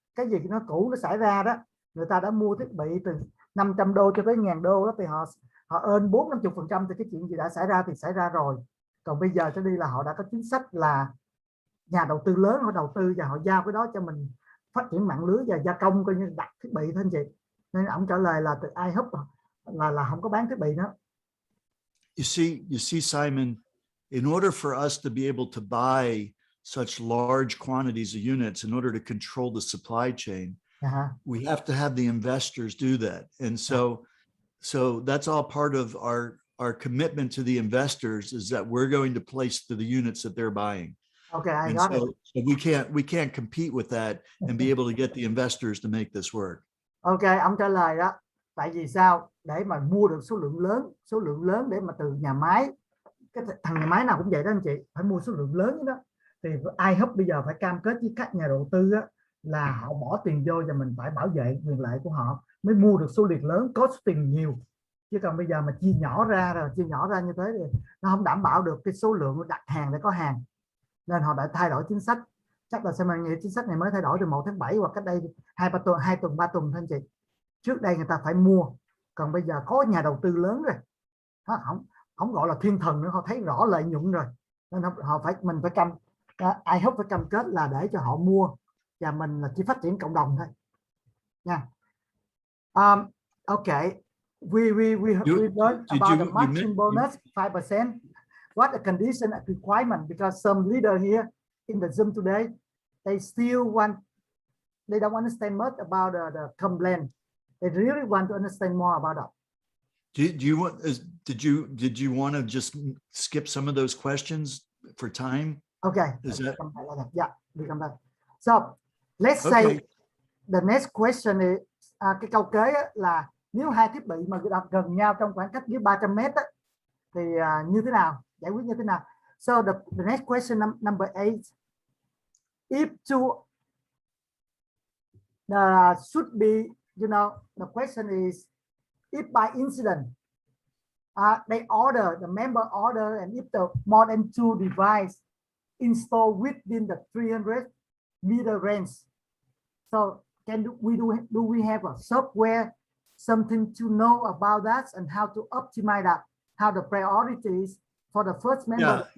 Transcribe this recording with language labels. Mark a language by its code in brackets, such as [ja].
[vi] Cái gì nó cũ nó xảy ra đó, người ta đã mua thiết bị từ 500 đô cho tới 1.000 đô đó, thì họ earn 40-50%, thì cái chuyện gì đã xảy ra thì xảy ra rồi. Còn bây giờ cho đi là họ đã có chính sách là nhà đầu tư lớn họ đầu tư và họ giao cái đó cho mình phát triển mạng lưới và gia công, coi như đặt thiết bị thôi anh chị. Nên ông trả lời là từ iHub là không có bán thiết bị nữa. [en] You see, Simon, in order for us to be able to buy such large quantities of units, in order to control the supply chain, we have to have the investors do that. And so that's all part of our commitment to the investors is that we're going to place to the units that they're buying. Okay, I And got it. so we can't compete with that and be able to get the investors to make this work. [vi] Ok, ông trả lời đó. Tại vì sao? Để mà mua được số lượng lớn để mà từ nhà máy, cái thằng nhà máy nào cũng vậy đó anh chị, phải mua số lượng lớn đó. Thì iHub bây giờ phải cam kết với các nhà đầu tư á, là họ bỏ tiền vô và mình phải bảo vệ quyền lợi của họ mới mua được số lượng lớn, có số tiền nhiều. Chứ còn bây giờ mà chia nhỏ ra như thế thì nó không đảm bảo được cái số lượng đặt hàng để có hàng. Nên họ đã thay đổi chính sách. Chắc là xem nghĩ chính sách này mới thay đổi từ 1 tháng 7 hoặc cách đây 2 tuần 3 tuần thôi anh chị. Trước đây người ta phải mua, còn bây giờ có nhà đầu tư lớn rồi, không gọi là thiên thần nữa, họ thấy rõ lợi nhuận rồi, nên mình phải iHub phải cam kết là để cho họ mua, và mình là chỉ phát triển cộng đồng thôi nha. [en] Okay, we learned about the matching bonus 5%. What the condition and requirement? Because some leader here in the Zoom today, they don't understand much about the complaint. They really want to understand more about that. Did you want to just skip some of those questions for time? Okay. Yeah, we come back. So let's Okay. say the next question is [vi] cái câu kế là nếu hai thiết bị mà đặt gần nhau trong khoảng cách dưới 300 mét á, thì như thế nào, giải quyết như thế nào? [en] So the next question number 8, if two should be, you know, the question is if by incident they order, the member order, and if the more than 2 device installed within the 300 meter range, so do we have a software, something to know about that and how to optimize that, how the priorities for the first member?